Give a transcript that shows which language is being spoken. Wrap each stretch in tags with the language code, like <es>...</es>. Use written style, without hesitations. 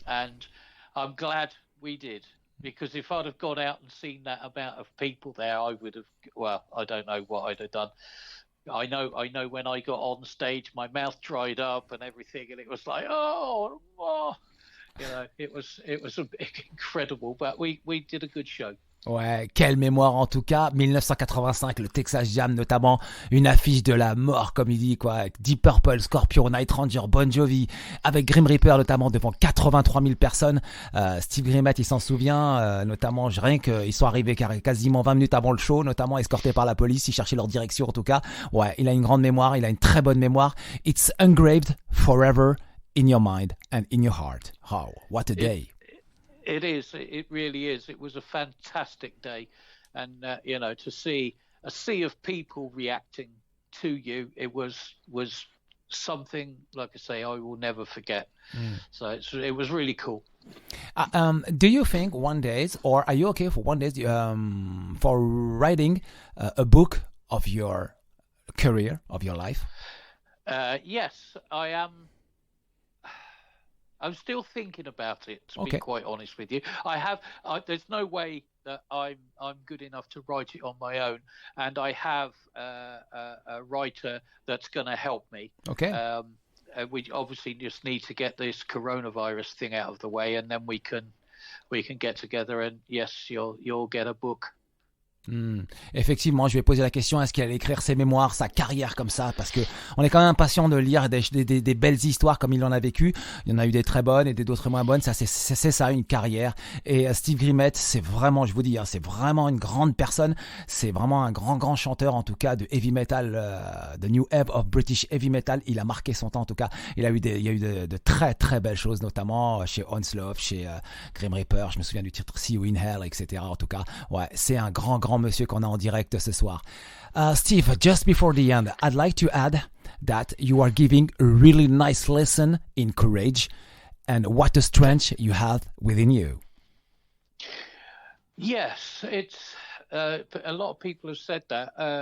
<en>and I'm glad we did, because if I'd have gone out and seen that amount of people there, I would have. Well, I don't know what I'd have done. I know when I got on stage, my mouth dried up and everything, and it was like, oh, it was incredible. But we did a good show.</en> <fr>Ouais, quelle mémoire en tout cas. 1985, le Texas Jam, notamment une affiche de la mort, comme il dit, quoi, avec Deep Purple, Scorpion, Night Ranger, Bon Jovi, avec Grim Reaper notamment devant 83 000 personnes. Steve Grimmett, il s'en souvient, notamment, rien qu'ils sont arrivés quasiment 20 minutes avant le show, notamment escortés par la police, ils cherchaient leur direction en tout cas. Ouais, il a une grande mémoire, il a une très bonne mémoire.</fr> <en>It's engraved forever in your mind and in your heart. Oh, what a day. It is. It really is. It was a fantastic day, and to see a sea of people reacting to you, it was something, like I say, I will never forget. So it was really cool. Do you think one day, or are you okay for one day, for writing a book of your career, of your life? Yes, I am. I'm still thinking about it, to be quite honest with you. There's no way that I'm good enough to write it on my own, and I have a writer that's going to help me. Okay. We obviously just need to get this coronavirus thing out of the way, and then we can get together. And yes, you'll get a book.</en> <fr>Effectivement, je vais poser la question, est-ce qu'il allait écrire ses mémoires, sa carrière comme ça, parce que on est quand même impatient de lire des belles histoires comme il en a vécu. Il y en a eu des très bonnes et des d'autres moins bonnes. Ça, c'est ça, une carrière. Et Steve Grimmett, c'est vraiment, je vous dis, c'est vraiment une grande personne. C'est vraiment un grand chanteur, en tout cas, de heavy metal, the new wave of British heavy metal. Il a marqué son temps, en tout cas. Il y a eu de très belles choses, notamment chez Onslaught, chez Grim Reaper. Je me souviens du titre See You in Hell, etc. En tout cas, ouais, c'est un grand monsieur qu'on a en direct ce soir.</fr> <en>Steve, just before the end, I'd like to add that you are giving a really nice lesson in courage and what a strength you have within you. Yes, it's a lot of people have said that.</en>